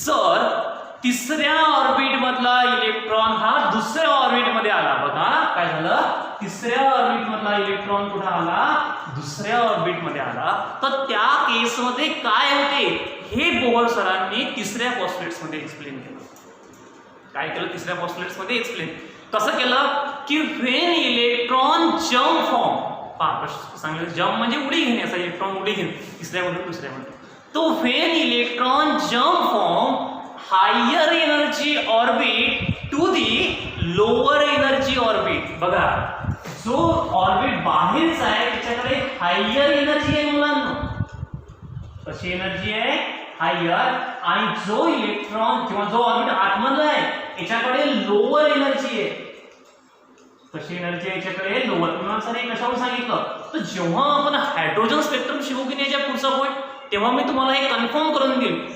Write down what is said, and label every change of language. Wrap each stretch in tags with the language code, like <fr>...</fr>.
<mr>जर तिसऱ्या ऑर्बिट मधला इलेक्ट्रॉन हा दुसऱ्या ऑर्बिट मध्ये आला बघा काय झालं तिसऱ्या ऑर्बिट मधला इलेक्ट्रॉन कुठे आला दुसऱ्या ऑर्बिट मध्ये आला तर त्या केस मध्ये काय होते हे बोहर सरांनी तिसऱ्या पोस्टुलेट्स मध्ये एक्सप्लेन केलं. काय केलं तिसऱ्या पोस्टुलेट्स मध्ये एक्सप्लेन कसं केलं की</mr> <en>when electron jump from</en> <mr>पहा सांगितलं जम्प म्हणजे उडी घेणे असा इलेक्ट्रॉन उडी घेणे तिसऱ्यामधून दुसऱ्यामध्ये.</mr> <en>तो when electron jump from higher energy orbit to the lower energy orbit.</en> <mr>बघा जो ऑर्बिट बाहेरचा आहे त्याच्याकडे हायर एनर्जी आहे मुलांना. कशी एनर्जी आहे? हायर. आणि जो इलेक्ट्रॉन किंवा जो ऑर्बिट आतमध्ये आहे याच्याकडे लोअर एनर्जी आहे. कशी एनर्जी आहे याच्याकडे? लोअर. तुम्हाला सर हे कशावर सांगितलं? तर जेव्हा आपण हायड्रोजन स्पेक्ट्रम शिकू की नाही याच्या पुढचा पॉईंट, तेव्हा मी तुम्हाला हे कन्फर्म करून देईल.</mr>